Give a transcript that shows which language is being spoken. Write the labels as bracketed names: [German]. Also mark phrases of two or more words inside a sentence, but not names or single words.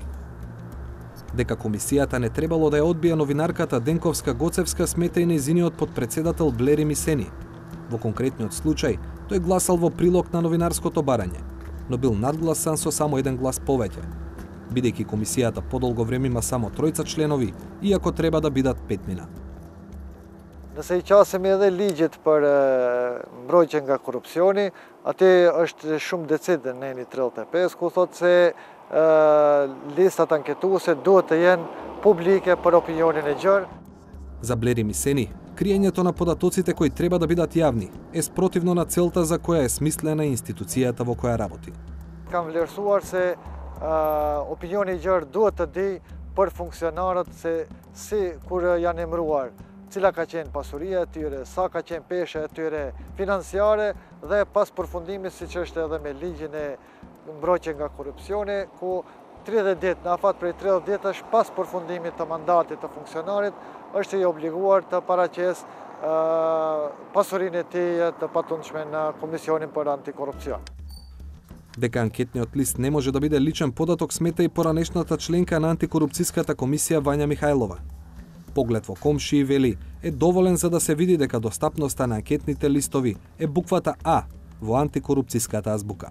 [Macedonian] Дека комисијата не требало да ја одбие новинарката Денковска-Гоцевска смета и нејзиниот потпредседател Блери Мисени. Во конкретниот случај, тој гласал во прилог на новинарското барање. но бил надгласан со само еден глас повеќе. Бидејќи комисијата подолго време има само 3 членови, иако треба да бидат 5. [Albanian] Nëse I qasim edhe ligjet për mbrojtje nga korrupsioni, atë është shumë decid në neni 35, ku thotë se listat anketuese duhet të jenë publike për opinionin e gjerë. [Macedonian] За Блери Мисени, криењето на податоците кои треба да бидат јавни е спротивно на целта за која е смислена институцијата во која работи. [Albanian] Kam vlerësuar se opinioni I gjerë duhet të di për funksionarët se si kur janë emëruar, cila ka qenë pasuria e tyre, sa ka qenë pesha e tyre financiare dhe pas përfundimit siç është edhe me ligjin e mbrojtje nga korrupsioni, ku 30 ditë, në afat prej 30 ditësh pas përfundimit të mandatit të funksionarit, është I obliguar të paraqes pasurinë e tij të patundshme në Komisionin për Antikorrupsion. [Macedonian] Дека анкетниот лист не може да биде личен податок смета и поранешната членка на антикорупцијската комисија Вања Михајлова. Поглед во комшии вели е доволен за да се види дека достапноста на анкетните листови е буквата А во антикорупцијската азбука.